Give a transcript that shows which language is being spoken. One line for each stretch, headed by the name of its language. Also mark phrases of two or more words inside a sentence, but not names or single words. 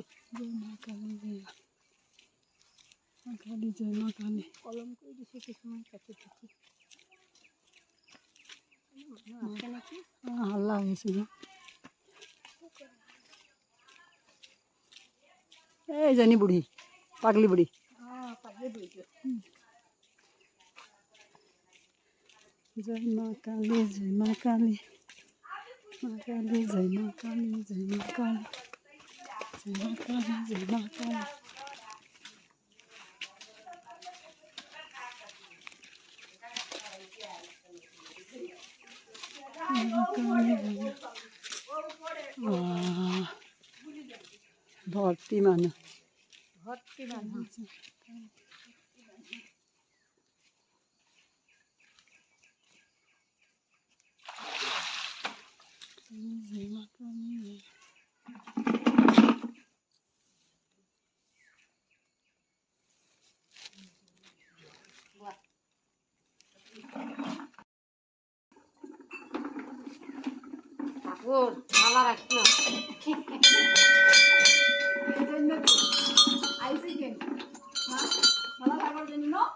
Bangla: জয় মা কালী জয় মা কালী
Assamese: কলম কৰি দিছোঁ কিছুমান কাটি কাটি আছে নেকি হাল্লা হৈ আছে ন এইজনী বুঢ়ী পাগলী বুঢ়ী অঁ পাগলী বুঢ়ীটো
Hindi: जय माँ काली जय माँ काली माँ काली जय माँ काली जय माँ काली जय माँ काली जय माँ काली
Bangla: ভর্তি মানুষ
Assamese: ভৰ্তি মানুহ
Hindi: जय माँ काली
Bangla: ঠাকুর ভালো রাখিও আইসি কেন হ্যাঁ ভালো লাগার জন্য